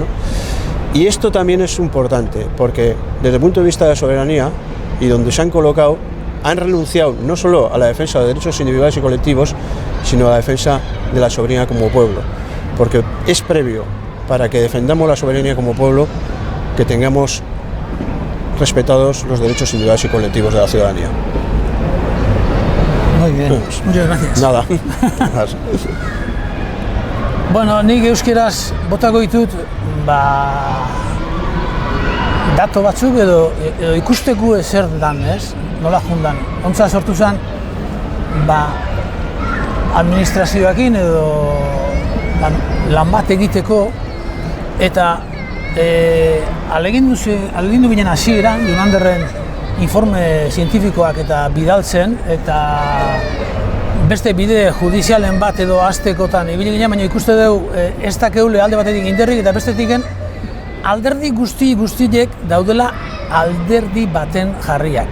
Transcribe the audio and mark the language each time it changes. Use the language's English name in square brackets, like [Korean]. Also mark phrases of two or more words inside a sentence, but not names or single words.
[Spanish] Y esto también es importante, porque desde el punto de vista de la soberanía, y donde se han colocado, han renunciado no solo a la defensa de derechos individuales y colectivos, sino a la defensa de la soberanía como pueblo. Porque es previo, para que defendamos la soberanía como pueblo, que tengamos respetados los derechos individuales y colectivos de la ciudadanía. Muy bien, muchas gracias. Nada. [Basque] Bueno, nik euskeraz botako ditut, dato batzuk edo ikusteku zer dan, ez? Nola jundan. Ontza sortu zen, administrazioakin edo lan bat egiteko, eta alegindu ginen hasieran, Junanderren informe zientifikoak eta bidaltzen, eta beste bide judizialen bat edo aztekotan ibili ginen, baina ikuste dugu ez dakeule alde batetik inderrik eta bestetik alderdi guztiek daudela alderdi baten jarriak.